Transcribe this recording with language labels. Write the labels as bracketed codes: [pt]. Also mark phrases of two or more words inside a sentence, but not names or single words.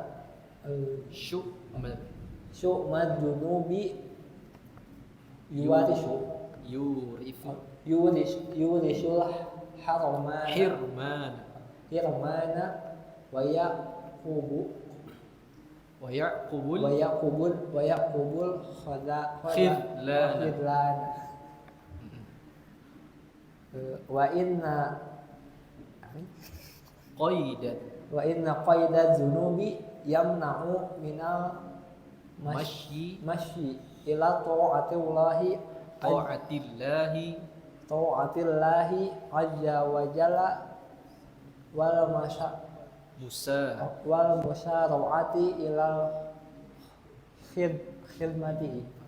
[ar] شؤم الذنوب يورث الحرمان ويعقب الخذلان و إن قيد الذنوب يمنع من المشي إلى طاعة الله عز وجل والمسارعة إلى خدمته.